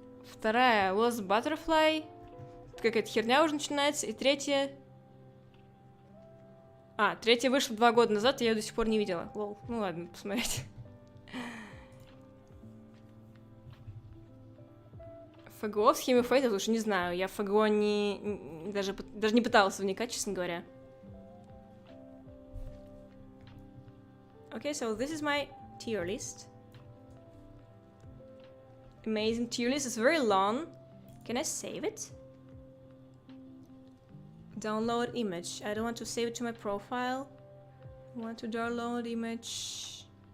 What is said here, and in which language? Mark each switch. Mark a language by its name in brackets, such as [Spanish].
[Russian] Вторая Lost Butterfly. Какая-то херня уже начинается. И третья... третья вышла 2 года назад, и я ее до сих пор не видела. Лол. Ну ладно, посмотрите. ФГО в схеме Фейта лучше не знаю. Я в ФГО даже не пыталась вникать, честно говоря. [English] Okay, so this is my tier list. Amazing tier list. It's very long. Can I save it? Download image. I don't want to save it to my profile. I want to download image.